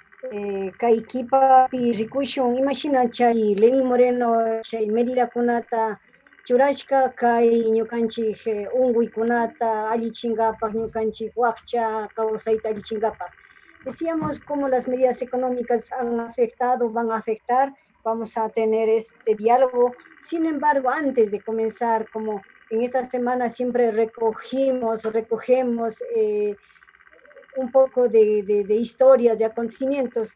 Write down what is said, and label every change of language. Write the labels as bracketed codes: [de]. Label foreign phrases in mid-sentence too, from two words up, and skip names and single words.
[qu] Kaykipapi rikushun imashina chay Lenin Moreno chay medida kunata churashka kay ñukanchik unkuykunata allichinkapaq ñukanchik wakcha kawsayta allichinkapaq. [es] Decíamos cómo las medidas económicas han afectado, van a afectar, vamos a tener este diálogo. Sin embargo, antes de comenzar, como en esta semana siempre recogemos un poco de historias, de acontecimientos.